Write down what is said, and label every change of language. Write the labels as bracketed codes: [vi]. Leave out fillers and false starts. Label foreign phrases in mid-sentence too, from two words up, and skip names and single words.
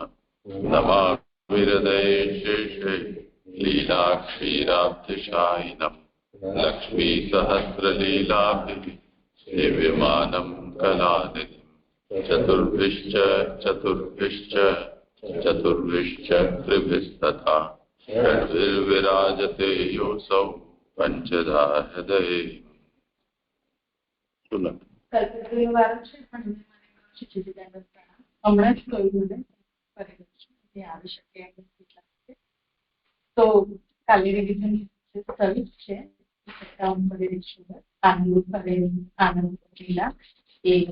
[sa] नमामि हृदये शेषे लीलाक्षीराब्धिशायिनम् लक्ष्मीसहस्रलीलाभिः सेव्यमानं कलानिधिम् चतुर्भिश्च त्रिभिस्तथा षड्भिर्विराजते योऽसौ पञ्चधा हृदये। [gu] તો કાલે [en] revision service [gu] છે આનંદ લીલા એ